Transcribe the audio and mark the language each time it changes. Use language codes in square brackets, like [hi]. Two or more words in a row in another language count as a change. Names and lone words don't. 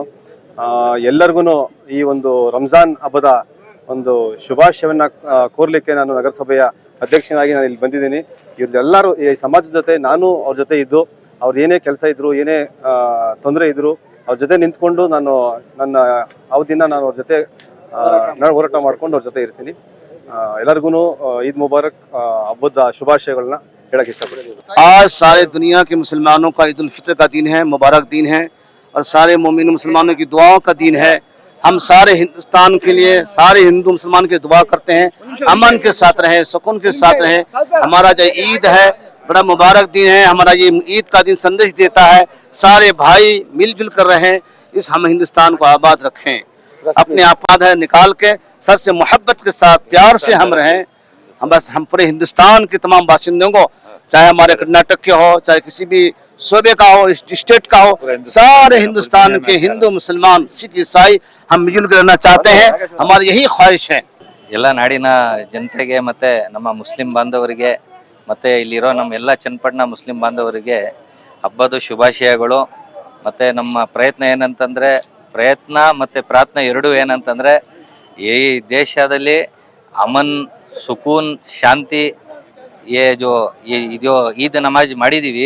[kn] ಎಲ್ಲರಿಗೂ ಈ ಒಂದು ರಂಜಾನ್ ಹಬ್ಬದ ಒಂದು ಶುಭಾಶಯವನ್ನ ಕೋರ್ಲಿಕ್ಕೆ ನಾನು ನಗರಸಭೆಯ ಅಧ್ಯಕ್ಷನಾಗಿ ನಾನು ಇಲ್ಲಿ ಬಂದಿದ್ದೀನಿ. ಇವರೆಲ್ಲರೂ ಈ ಸಮಾಜದ ಜೊತೆ ನಾನು ಅವ್ರ ಜೊತೆ ಇದ್ದು, ಅವ್ರು ಏನೇ ಕೆಲಸ ಇದ್ರು, ಏನೇ ತೊಂದರೆ ಇದ್ರು, ಅವ್ರ ಜೊತೆ ನಿಂತ್ಕೊಂಡು ನಾನು ನನ್ನ ಅವಧಿನ ನಾನು ಅವ್ರ ಜೊತೆ ಹೋರಾಟ ಮಾಡ್ಕೊಂಡು ಅವ್ರ ಜೊತೆ ಇರ್ತೀನಿ. ಎಲ್ಲರಿಗೂ [hi] ईद मुबारक [kn] ಹಬ್ಬದ ಶುಭಾಶಯಗಳನ್ನ ಹೇಳಕ್ಕೆ ಇಷ್ಟಪಡ್ತೀನಿ. [hi] आज सारे दुनिया के मुसलमानों का ईद उल फितर का दिन है, मुबारक दिन है और सारे मोमिन मुसलमानों की दुआओं का दिन है। हम सारे हिंदुस्तान के लिए सारे हिंदू मुसलमान की दुआ करते हैं, अमन के साथ रहे, सुकून के साथ रहे। हमारा जो ईद है बड़ा मुबारक दिन है। हमारा ये ईद का दिन संदेश देता है सारे भाई मिलजुल कर रहे, इस हम हिंदुस्तान को आबाद रखें, अपने आपाद है निकाल के सर से मोहब्बत के साथ प्यार से हम रहें। हम पूरे हिंदुस्तान के तमाम बासिंदों को, चाहे हमारे कर्नाटक के हो, चाहे किसी भी सूबे का हो, स्टेट का हो, सारे हिंदुस्तान के हिंदू मुसलमान सिख ईसाई हम मिलजुल कर रहना चाहते हैं। हमारी यही ख्वाहिश है। [kn] ಎಲ್ಲ ನಾಡಿನ ಜನತೆಗೆ ಮತ್ತೆ ನಮ್ಮ ಮುಸ್ಲಿಂ ಬಾಂಧವರಿಗೆ ಮತ್ತೆ ಇಲ್ಲಿರೋ ನಮ್ಮ ಎಲ್ಲ ಚನ್ನಪಟ್ಟಣ ಮುಸ್ಲಿಂ ಬಾಂಧವರಿಗೆ ಹಬ್ಬದ ಶುಭಾಶಯಗಳು. ಮತ್ತೆ ನಮ್ಮ ಪ್ರಯತ್ನ ಏನಂತಂದ್ರೆ, ಪ್ರಯತ್ನ ಮತ್ತೆ ಪ್ರಾರ್ಥನೆ ಎರಡೂ ಏನಂತಂದ್ರೆ, ಈ ದೇಶದಲ್ಲಿ [hi] अमन, सुकून, [kn] ಶಾಂತಿ ಇದು ಈದ್ ನಮಾಜ್ ಮಾಡಿದೀವಿ.